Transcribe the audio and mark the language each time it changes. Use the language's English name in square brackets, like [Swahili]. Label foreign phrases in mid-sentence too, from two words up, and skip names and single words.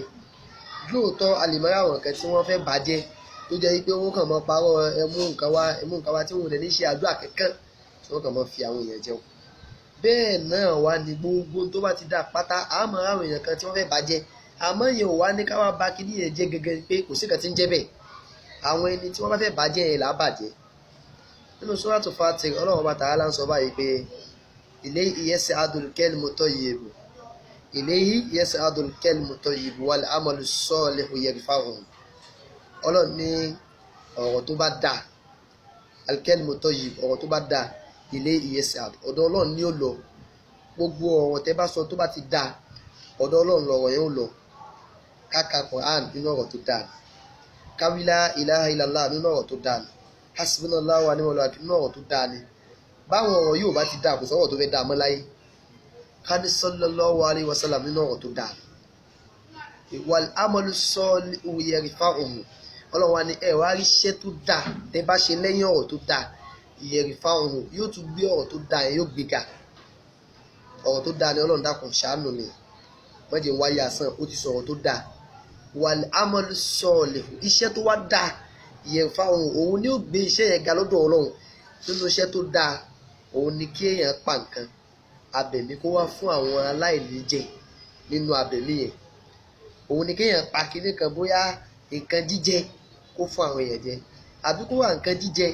[Yoruba] Lóòótọ́ a lè mọ̀ rí àwọn kan tí wọ́n fẹ́ bàjẹ́ tó jẹ́ wípé wọ́n kàn mọ́ parọ́ ẹmú nǹkan wá tí wọ́n lè ní ṣe àdúrà kankan tí wọ́n kàn mọ́ fi àwọn èèyàn jẹun. Bẹ́ẹ̀ náà wá ní gbogbo tó bá ti dà pátá, àmọ́ àwọn èèyàn kan tí wọ́n fẹ́ bàjẹ́, àmọ́ yẹn ò wá ní ká wá ba kíní yẹn jẹ́ gẹ́gẹ́ pé kò sí kan tí ń jẹ́ bẹ́ẹ̀. Àwọn ẹni tí wọ́n bá fẹ́ bàjẹ́ yẹn là á bàjẹ́. Nínú Suratul Fatih, Ọlọ́run bá Ta'ala ń sọ báyìí pé [Arabic] إليه يصعد الكلم الطيب إليه يصعد الكلم الطيب والعمل الصالح يرفعه. [Yoruba] Ọlọ́run ní ọ̀rọ̀ tó bá dà, [Arabic] الكلم الطيب, [Yoruba] ọ̀rọ̀ tó bá dà, [Arabic] إليه يصعد, [Yoruba] ọ̀dọ̀ Ọlọ́run ni ó lọ. Gbogbo ọ̀rọ̀ tẹ́ bá sọ tó bá ti dà, ọ̀dọ̀ Ọlọ́run lọ̀rọ̀ yẹn ó lọ. Ká ka Quran nínú ọ̀rọ̀ tó dà, ká wí [Arabic] لا إله إلا الله [Yoruba] nínú ọ̀rọ̀ tó dà, [Arabic] حسبنا الله ونعم الوكيل [Yoruba] nínú ọ̀rọ̀ tó dà ni. Báwọn ọ̀rọ̀ yóò bá ti dà, kò sọ̀rọ̀ tó fẹ́ dà mọ́ láyé. Ká ní [Arabic] صلى الله عليه وسلم [Yoruba] nínú ọ̀rọ̀ tó dà. [Arabic] والعمل الصالح يرفعه. [Yoruba] Ọlọ́run wa ní ẹ wá rí iṣẹ́ tó dà tẹ́ bá ṣe lẹ́yìn ọ̀rọ̀ tó dà, yarfa'uhu, yóò tún gbé ọ̀rọ̀ tó dà yẹn, yóò gbéga. ọ̀rọ̀ tó dáa ni Ọlọ́run dákun ṣàánú mi wọ́n jẹ́ wáyé asán ó ti sọ̀rọ̀ tó dáa [Arabic] والعمل الصالح [Yoruba] iṣẹ́ tó wá dáa ìyẹn fáwọn òun ni ó gbé iṣẹ́ yẹn ga lọ́dọ̀ Ọlọ́run nínú iṣẹ́ tó dáa òun ni kí èèyàn pa nǹkan abẹ̀mí kó wá fún àwọn aláìní jẹ nínú abẹ̀mí yẹn òun ni kéèyàn pa kinní kan bóyá nǹkan jíjẹ kó fún àwọn èèyàn jẹ àbí kó wá nǹkan jíjẹ